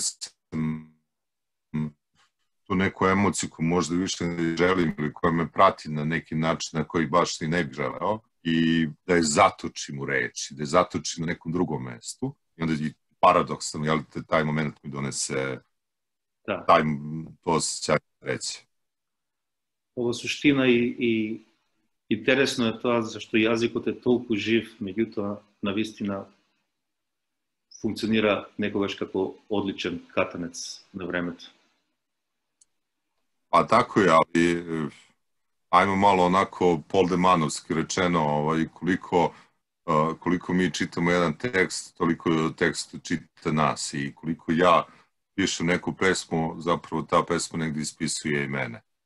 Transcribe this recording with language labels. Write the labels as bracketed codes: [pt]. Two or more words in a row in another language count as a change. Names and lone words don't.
[sr] tu neku emociju koju možda više ne želim ili koja me prati na neki način na koji baš ni ne bih želeo i da je zatočim u reči, da je zatočim na nekom drugom mestu i onda je paradoksalno, jel te taj moment mi donese to osjećaj reći. [mk] Ова суштина и интересно е тоа зашто јазикот е толку жив, меѓутоа навистина функционира некогаш како одличен катанец на времето. [sr] Pa tako je, ali ajmo malo onako poldemanovski rečeno, koliko mi čitamo jedan tekst, toliko tekst čita nas i koliko ja pišem neku pesmu, zapravo ta pesma negdje ispisuje i mene.